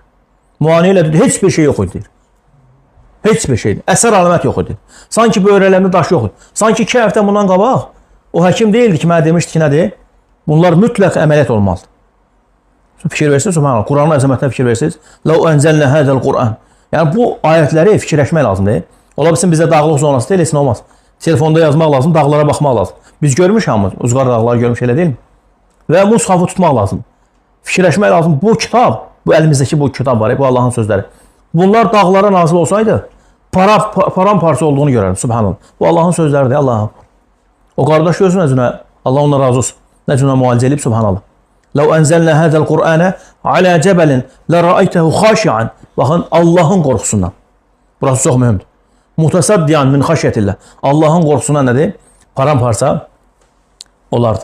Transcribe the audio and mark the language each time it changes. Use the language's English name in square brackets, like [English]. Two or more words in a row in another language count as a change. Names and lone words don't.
[Azerbaijani] Müayinə ilə, deyir, heç bir şey yox idi, deyir. Heç bir şeydir. Əsər alamət yox idi. Sanki böyrəklərində daş yox idi. Sanki 2 həftə bundan qabaq o həkim deyildi ki, mənə demişdi ki, nədir? Bunlar mütləq əməliyyat olmalıdır. Fikir versiniz, subhanallah. Kur'an'ın əzəmətinə fikir versiniz. [Arabic] لَوْ أَنْزَلْنَا هَذَا الْقُرْآنِ. [Azerbaijani] Yəni bu ayətləri fikirləşmək lazımdır. Ola bilsin bizdə dağlıq zonası deyil, heç nə olmaz. Telefonda yazmaq lazım, dağlara baxmaq lazım. Biz görmüş hamımız, Uzqar dağları görmüş, elə deyil mi? Və mushafı tutmaq lazım. Fikirləşmək lazım. Bu kitab, bu əlimizdəki bu kitab var, bu Allah'ın sözləri. Bunlar dağlara nazil olsaydı, paramparça olduğunu görərdim, subhanallah. Bu Allah'ın sözləridir, Allah'ım. O qardaş gözü nəzünə, Allah ondan razı olsun. Nəzünə müalicə edib, subhanallah. [Arabic] لَوْ أَنْزَلْنَا هَذَا الْقُرْآنَ عَلَى جَبَلٍ لَرَأَيْتَهُ خَاشِعًا. [Azerbaijani] Baxın, Allah'ın qorxusundan. Burası çox mühümdür. [Arabic] متصدعا من خشية الله. [Azerbaijani] Allah'ın qorxusundan nədir? Paramparça olardı.